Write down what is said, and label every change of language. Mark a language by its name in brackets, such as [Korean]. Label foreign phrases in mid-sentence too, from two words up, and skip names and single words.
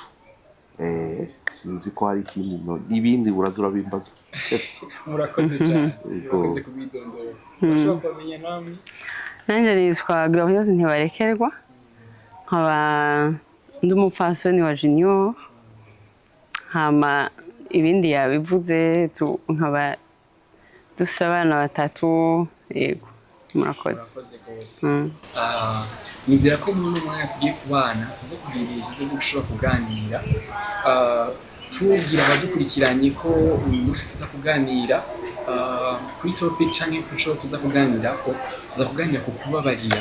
[Rundi] Sinzi ko hari ikindi n'ibindi urazura bimbaza. Murakoze cyane. Murakoze kubidondora. Urashobora kumenya namwe? Nanje nitwa Glorieuse Ntibarekerwa. Nkaba ndi umupfasoni wa Junior. Hama ibindi yabivuze nkaba dufite abana batatu. Yego. murakoze. murakoze rwose. Nizera ko muri uno mwanya tugiye kubana tuza kugira ibihe byiza byo gushobora kuganira, tubwira abadukurikiranye ko uyu munsi tuza kuganira kuri topic cyangwa ku cyo tuza kuganira ko tuza kuganira ku kubabarira.